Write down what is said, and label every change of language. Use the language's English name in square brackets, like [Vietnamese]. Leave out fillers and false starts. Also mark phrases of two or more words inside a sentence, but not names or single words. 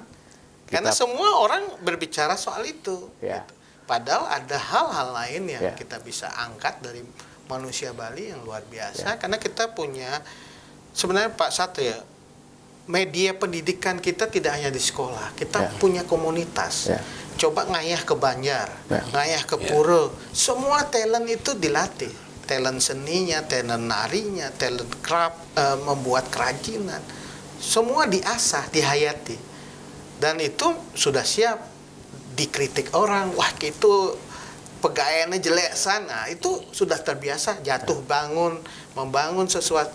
[Indonesian] Karena semua orang berbicara soal itu. Gitu. Padahal ada hal-hal lain yang kita bisa angkat dari manusia Bali yang luar biasa. Karena kita punya, sebenarnya Pak Satria, media pendidikan kita tidak hanya di sekolah, kita punya komunitas. Coba ngayah ke Banjar, ngayah ke Pura, semua talent itu dilatih. Talent seninya, talent narinya, [English] talent craft, [Indonesian] membuat kerajinan, semua diasah, dihayati. Dan itu sudah siap dikritik orang, wah itu pegawainya jelek sana, itu sudah terbiasa jatuh bangun, membangun sesuatu.